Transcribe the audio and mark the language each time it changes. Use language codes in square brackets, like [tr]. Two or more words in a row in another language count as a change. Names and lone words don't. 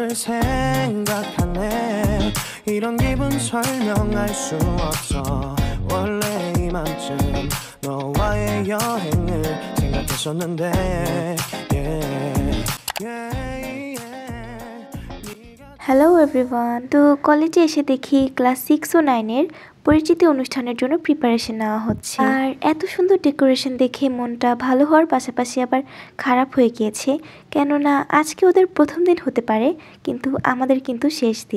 [ko] 생각하네 이런 기분 설명할 수 없어 원래 이맘쯤 너와의 여행을 생각했었는데 [en] Hello everyone. [bn] তো কলেজে এসে দেখি ক্লাস 6 ও 9 এর পরিচিতি অনুষ্ঠানের জন্য প্রিপারেশন নেওয়া হচ্ছে। আর এত সুন্দর ডেকোরেশন দেখে মনটা ভালো হওয়ার পাশাপাশি আবার খারাপ হয়ে গিয়েছে, কেননা আজকে ওদের প্রথম দিন হতে পারে কিন্তু আমাদের কিন্তু শেষ দিন।